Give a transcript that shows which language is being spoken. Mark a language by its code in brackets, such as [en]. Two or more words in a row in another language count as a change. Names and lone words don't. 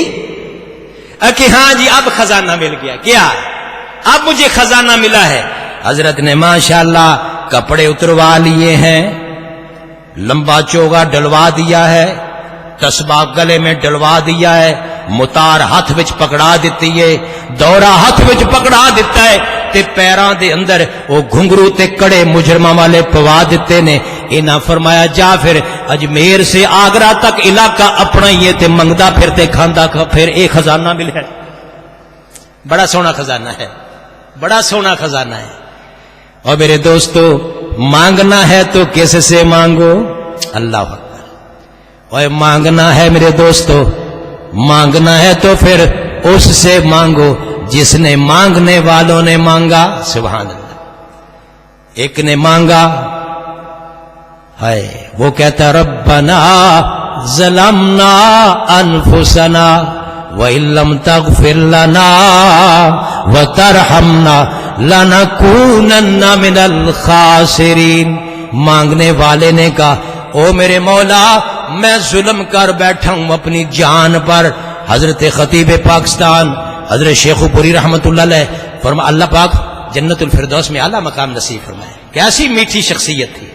[ur] کہ ہاں جی اب خزانہ مل گیا، کیا اب مجھے خزانہ ملا ہے؟ حضرت نے ماشاءاللہ کپڑے اتروا لیے ہیں، لمبا چوگا ڈلوا دیا ہے، تسبیح گلے میں ڈلوا دیا ہے، [pa] متار ہاتھ وچ پکڑا دیتی ہے، دورہ ہاتھ وچ پکڑا دیتا ہے، تے پیراں دے اندر وہ گھنگرو تے کڑے مجرماں والے پوا دیتے نے۔ [ur] انہاں فرمایا جا پھر اجمیر سے آگرہ تک علاقہ اپنا ہی ہے [pa] تے منگدا پھرتے کھاندا [ur] پھر ایک خزانہ مل ہے۔ بڑا سونا خزانہ ہے، بڑا سونا خزانہ ہے۔ اور میرے دوستو مانگنا ہے تو کس سے مانگو؟ اللہ اکبر۔ اور مانگنا ہے میرے دوستو، مانگنا ہے تو پھر اس سے مانگو جس نے مانگنے والوں نے مانگا۔ سبحان اللہ۔ ایک نے مانگا ہے، وہ کہتا [ar] ربنا ظلمنا انفسنا وَإِن لَّمْ تَغْفِرْ لَنَا وَتَرْحَمْنَا لَنَكُونَنَّ مِنَ الْخَاسِرِينَ۔ [ur] مانگنے والے نے کہا او میرے مولا میں ظلم کر بیٹھا ہوں اپنی جان پر۔ حضرت خطیب پاکستان حضرت شیخ پوری رحمت اللہ علیہ فرما اللہ پاک جنت الفردوس میں اعلیٰ مقام نصیب فرمائے، کیسی میٹھی شخصیت تھی۔